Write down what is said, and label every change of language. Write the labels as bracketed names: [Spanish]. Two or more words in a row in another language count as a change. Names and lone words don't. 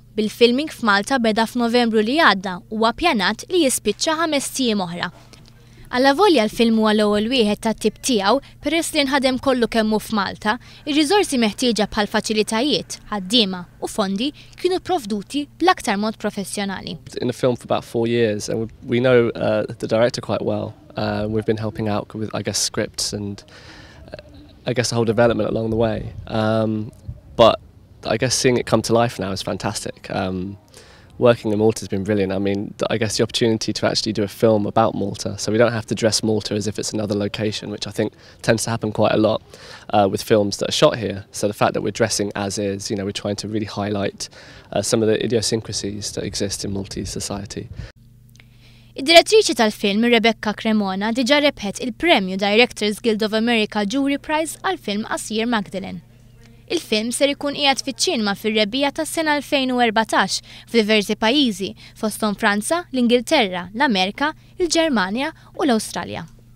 [Maltese] Bil-filming f'Malta beda f'Novembru li għadda u ppjanat li jispiċċa 5 tiem oħra. Alla volja l-film huwa l-ewwel wieħed tat-tip tiegħu peress li nħadem kollu kemm hu f'Malta, ir-riżorsi meħtieġa bħal faċilitajiet, ħaddiema u fondi kienu provduti bl-aktar mod professjonali. [English] In the film for about 4 years and we know the director quite well. We've been helping out with scripts and the whole development along the way. But I guess seeing it come to life now is fantastic. Working in Malta has been brilliant. I mean, I guess the opportunity to actually do a film about Malta, so we don't have to dress Malta as if it's another location, which I think tends to happen quite a lot with films that are shot here. So the fact that we're dressing as is, we're trying to really highlight some of the idiosyncrasies that exist in Maltese society. [Maltese] Id-direttriċi tal-film Rebecca Cremona diġà rebħet il-Premju Directors Guild of America Jury Prize għal-film qasir Magdalene. Il-film ser ikun qiegħed fiċ-ċinema fir-rebbija tas-sena 2014 f'diversi pajjiżi fosthom Franza, l-Ingilterra, l-Amerika, il-Ġermanja u l-Awstralja.